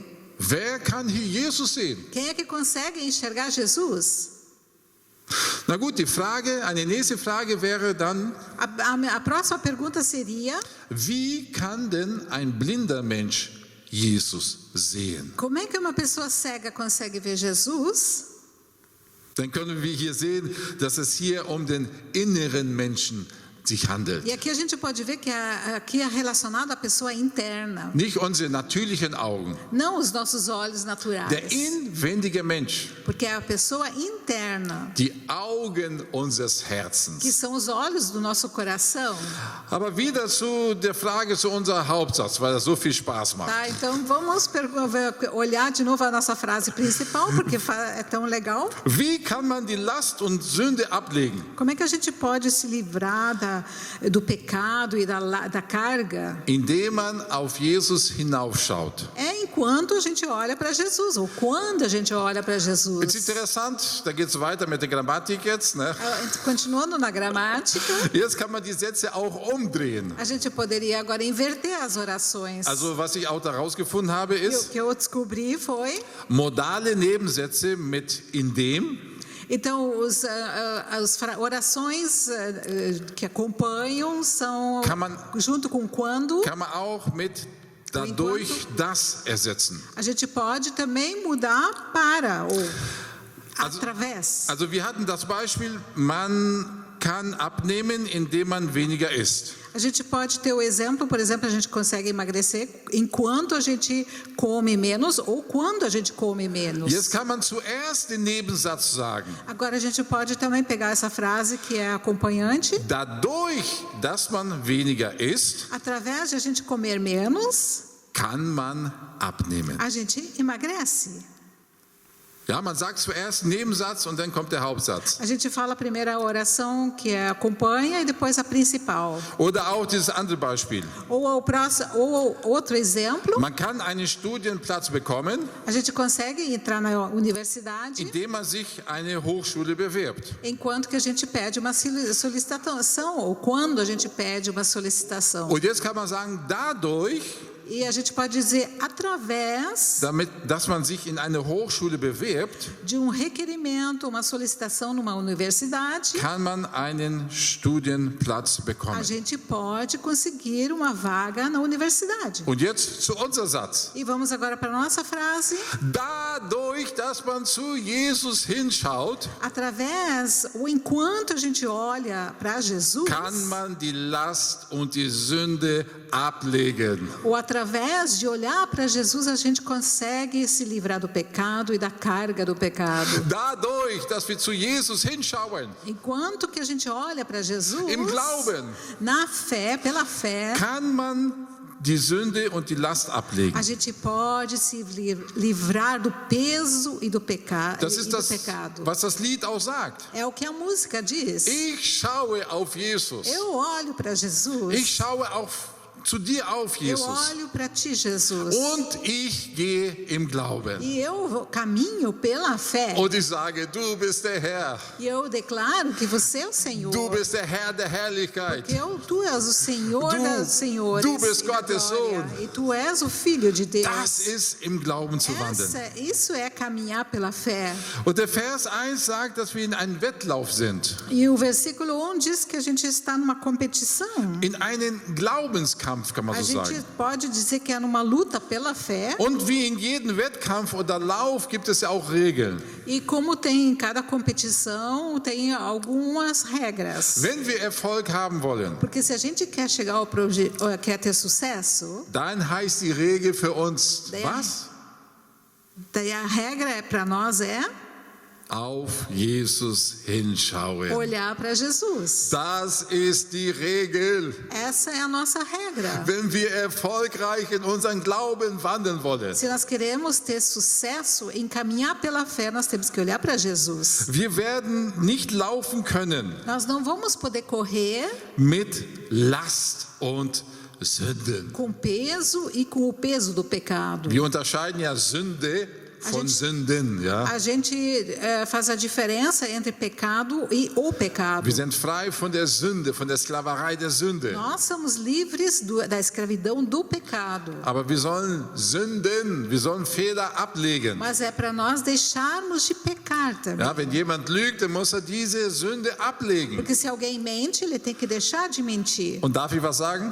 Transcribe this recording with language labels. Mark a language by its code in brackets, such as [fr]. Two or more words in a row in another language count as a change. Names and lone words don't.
[de] Wer kann hier Jesus sehen? [pt] Quem é que consegue enxergar Jesus? [de] Na gut, eine nächste Frage wäre dann, [pt] A próxima pergunta seria: [de] wie kann denn ein blinder Mensch Jesus sehen? [pt] como é que uma pessoa cega consegue ver Jesus? [de] Dann können wir hier sehen, dass es hier um den inneren Menschen sich handelt. [pt] E aqui a gente pode ver que aqui é relacionado à pessoa interna, [de] Nicht unsere natürlichen Augen. [pt] não os nossos olhos naturais, [de] Der inwendige Mensch, [pt] porque é a pessoa interna, [de] die Augen unseres [pt] que [de] Herzens. [pt] são os olhos do nosso coração. [de] Aber wieder zu der Frage zu unserem Hauptsatz, weil das so viel Spaß macht. [pt] Tá, então vamos olhar de novo a nossa frase principal, porque é tão legal. [de] Wie kann man die Last und Sünde ablegen? [pt] Como é que a gente pode se livrar do pecado e da carga? [de] Indem man auf Jesus hinaufschaut. [pt] É enquanto a gente olha para Jesus, ou quando a gente olha para [de] Jetzt [pt] Jesus. [de] interessant, da geht es weiter mit der Grammatik jetzt. Ne? [pt] Continuando na gramática, [de] Jetzt kann man die Sätze auch umdrehen. [pt] a gente poderia agora inverter as orações. [de] Also was ich auch daraus gefunden habe, [pt] E o [de] ist [pt] que eu descobri foi, [de] modale Nebensätze mit indem [pt] então, as orações que acompanham são junto com quando. [de] kann man auch mit dadurch das ersetzen. [pt] A gente pode também mudar para ou através. [de] Also wir hatten das Beispiel, man kann abnehmen, indem man weniger isst. [pt] A gente pode ter o exemplo, por exemplo, a gente consegue emagrecer enquanto a gente come menos ou quando a gente come menos. [de] Jetzt kann man zuerst den Nebensatz sagen. [pt] Agora a gente pode também pegar essa frase que é acompanhante. [de] Dadurch, dass man weniger isst, [pt] Através de a gente comer menos, [de] kann man abnehmen. [pt] a gente emagrece. [de] Ja, man sagt zuerst Nebensatz und dann kommt der Hauptsatz. [pt] A gente fala a primeira oração que acompanha e depois a principal. [de] Oder auch dieses andere Beispiel. [pt] Ou outro exemplo, [de] Man kann einen Studienplatz bekommen, [pt] a gente consegue entrar na universidade [de] indem man sich eine Hochschule bewirbt. [pt] enquanto que a gente pede uma solicitação ou quando a gente pede uma solicitação. [de] Und jetzt kann man sagen, dadurch, [pt] E a gente pode dizer através [de] dass man sich in eine Hochschule bewirbt, [pt] de requerimento, uma solicitação numa universidade, [de] kann man einen Studienplatz [pt] a [de] bekommen. [pt] gente pode conseguir uma vaga na universidade. [de] Und jetzt zu unserem Satz. [pt] E vamos agora para a nossa frase. [de] Dadurch Dadurch, dass man zu Jesus hinschaut, [pt] enquanto a gente olha para Jesus, [de] kann man die Last und die Sünde ablegen. [pt] ou através de olhar para Jesus, a gente consegue se livrar do pecado e da carga do pecado. [de] Dadurch, dass wir zu Jesus hinschauen, [pt] Enquanto que a gente olha para Jesus, [de] im Glauben, [pt] na fé, pela fé, [de] kann man die Sünde und die Last ablegen. [pt] a gente pode se livrar do peso e do pecado. [de] Das ist das, was das Lied auch sagt. [pt] É o que a música diz. [de] Ich schaue auf Jesus. [pt] Eu olho para Jesus. [de] Ich schaue auch zu dir auf, [pt] Eu [de] Jesus. [pt] olho para ti, Jesus. [de] Und ich gehe im Glauben. [pt] E eu caminho pela fé. [de] Und ich sage, du bist der Herr. [pt] E eu declaro que você é o Senhor. [de] Du bist der Herr der Herrlichkeit. [pt] Tu és o Senhor dos senhores. [de] Du bist [pt] e da [de] Gottes [pt] glória. [de] Sohn. [pt] E tu és o Filho de Deus. [de] Das ist im Glauben zu wandeln. [pt] Isso é caminhar pela fé. [de] Und der Vers 1 sagt, dass wir in einem Wettlauf sind. [pt] E o versículo 1 diz que a gente está numa competição. [de] In einen Glaubenskampf, kann man [pt] A [de] so [pt] gente [de] sagen. [pt] pode dizer que é numa luta pela fé. [de] Und wie in jedem Wettkampf oder Lauf gibt es ja auch Regeln. [pt] E como tem em cada competição, tem algumas regras. [de] Wenn wir Erfolg haben wollen, [pt] Porque se a gente quer chegar quer ter sucesso, [de] dann heißt die Regel für uns, was? [pt] daí a regra para nós é [de] Auf Jesus hinschauen. [pt] olhar para Jesus. [de] Das ist die Regel. [pt] Essa é a nossa regra. [de] Wenn wir erfolgreich in unseren Glauben wandeln wollen. [pt] Se nós queremos ter sucesso em caminhar pela fé, nós temos que olhar para Jesus. [de] Wir werden nicht laufen können [pt] Nós não vamos poder correr [de] mit Last und Sünden. [pt] com peso e com o peso do pecado. [de] Wir unterscheiden ja Sünde von Sünden, ja. [pt] A gente faz a diferença entre pecado e o pecado. [de] Wir sind frei von der Sünde, von der Sklaverei der Sünde. [pt] Nós somos livres da escravidão do pecado. [de] Aber wir sollen Fehler ablegen. [pt] Mas é para nós deixarmos de pecar também. [de] Ja, wenn jemand lügt, dann muss diese Sünde ablegen. [pt] Porque se alguém mente, ele tem que deixar de mentir. [de] Und darf ich was sagen?